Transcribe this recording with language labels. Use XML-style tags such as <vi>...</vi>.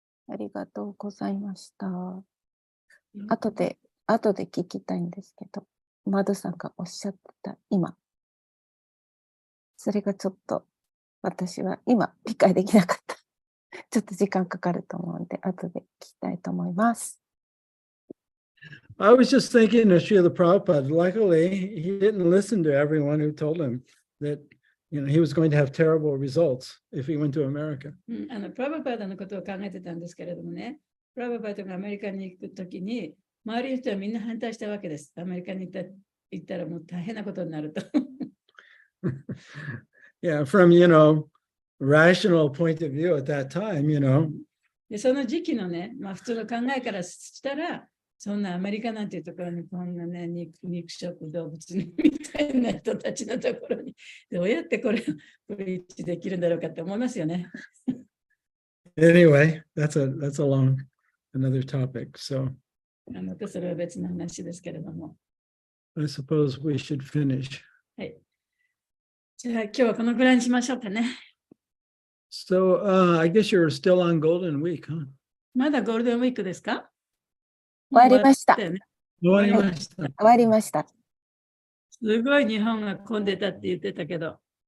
<ja>ありがとうございました。後で聞きたいんですけど、マドさんがおっしゃってた今、それがちょっと私は今理解できなかった。ちょっと時間かかると思うんで、後で聞きたいと思います。</ja> <en>I was just thinking of Srila Prabhupada. Luckily, he didn't listen to everyone who told him that, you know, he was going to have terrible results if he went to America.</en> <ja>プラバパーダのことを考えてたんですけれどもね、プラバパーダがアメリカに行くときに、周りの人はみんな反対したわけです。アメリカに行ったらもう大変なことになると。</ja> <en>Yeah, from, you know, rational point of view at that time, you know.</en> <ja>でその時期のね、普通の考えからしたら、そんなアメリカなんていうところにこんなね、肉食動物みたいな人たちのところに、どうやってこれをプリーチできるんだろうかって思いますよね。</ja> <en>Anyway, that's a another topic. So</en> <ja>それは別の話ですけれども。</ja> <en>I suppose we should finish.</en> <ja>はい。じゃあ今日はこのぐらいにしましょうかね。</ja> <en>So I guess you're still on Golden Week, huh?</en> <ja>まだゴールデンウィークですか？終わりました。終わりました。終わりました。すごい日本が混んでたって言ってたけど。</ja>